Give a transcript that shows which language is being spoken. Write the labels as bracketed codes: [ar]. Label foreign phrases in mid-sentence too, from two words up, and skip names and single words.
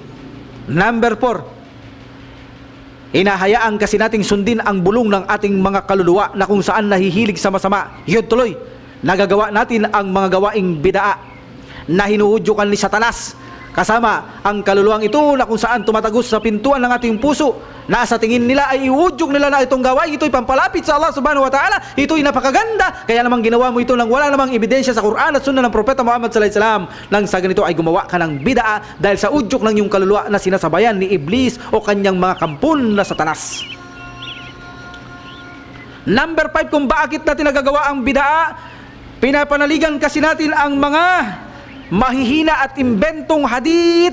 [tl] Number 4, hinahayaan kasi nating sundin ang bulong ng ating mga kaluluwa na kung saan nahihilig sa masama. Yun tuloy, nagagawa natin ang mga gawaing bidaa na hinuhudyokan ni Satanas. Kasama ang kaluluwang ito na kung saan tumatagos sa pintuan ng ating puso na sa tingin nila ay iudyok nila na itong gawain ito'y pampalapit sa [ar] الله سبحانه وتعالى, [tl] ito'y napakaganda, kaya namang ginawa mo ito nang wala namang ebidensya sa Quran at Sunnah ng Propeta Muhammad [ar] صلى الله عليه وسلم. [tl] Nang sa ganito ay gumawa ka ng bidaa dahil sa udyok ng iyong kaluluwa na sinasabayan ni Iblis o kanyang mga kampon na Satanas. Number 5, kung bakit natin nagagawa ang bidaa, pinapanaligan kasi natin ang mga mahihina at imbentong hadith.